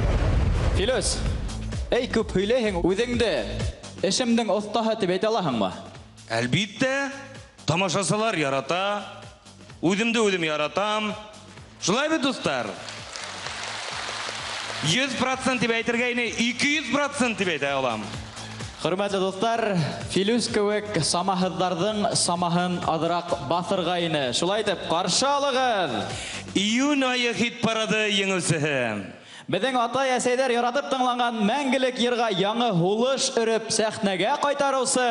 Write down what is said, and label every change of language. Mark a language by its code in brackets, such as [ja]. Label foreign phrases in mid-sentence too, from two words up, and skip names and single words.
[ba] Филус, эй күп һөйләһең, үҙеңде эшемнең остаһы дип әйтә алаһыңмы? [tt] Әлбиттә, тамашасылар ярата, үземде үзем яратам. [ba] Шулай бит, дуслар? 100% дип әйтергә ине, 200% дип әйтә алам. Хөрмәтле дуслар, Филус кеүек самаһыҙҙарҙың самаһын аҙыраҡ баҫырға ине. Шулай итеп, ҡаршы алығыҙ. Июнь айы хит парады еңеүсеһе. Беҙҙең атай-әсәйҙәр яратып тыңлаған мәңгелек йырға яңы һулыш өрөп сәхнәгә ҡайтарыусы.